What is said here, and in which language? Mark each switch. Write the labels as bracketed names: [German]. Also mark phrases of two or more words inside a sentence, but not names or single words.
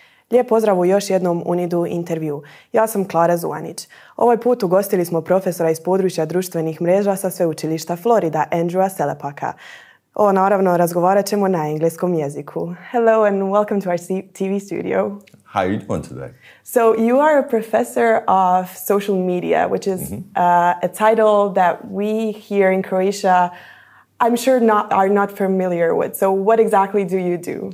[Croatian] Lijep pozdrav u još jednom UNIDU Interviewu. Ja sam Klara Zuanić. Ovaj put ugostili smo profesora iz područja društvenih mreža sa Sveučilišta Florida, Andrewa Selepaka. Naravno, razgovarat ćemo na engleskom jeziku. [English] Hello and welcome to our TV studio. How are you doing today? So you are a professor of social media, which is a title that we here in Croatia, I'm sure are not familiar with. So what exactly do you do?